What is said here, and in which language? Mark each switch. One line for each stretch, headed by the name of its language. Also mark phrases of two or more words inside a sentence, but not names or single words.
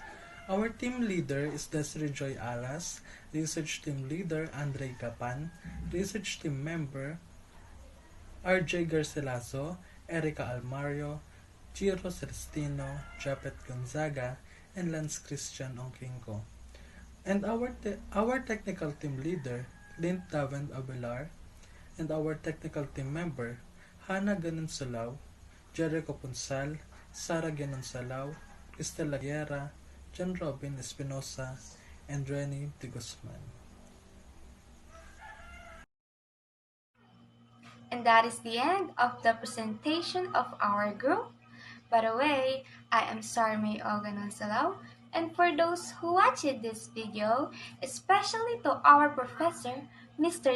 English: Our team leader is Desiree Joy Aras, research team leader Andre Gapan, research team member RJ Garcilaso, Erica Almario, Giro Celestino, Japet Gonzaga, and Lance Christian Ongkinko. And our technical team leader, Lint Davend Abelar, and our technical team member, Hannah Ganonsalao, Jericho Punsal, Sara Ganonsalao, Estela Guerra, John Robin Espinosa, and Renny de Guzman. And that is the end of the presentation of our group. By the way, I am Sarmay Oganonsalao, and for those who watched this video, especially to our professor, Mr.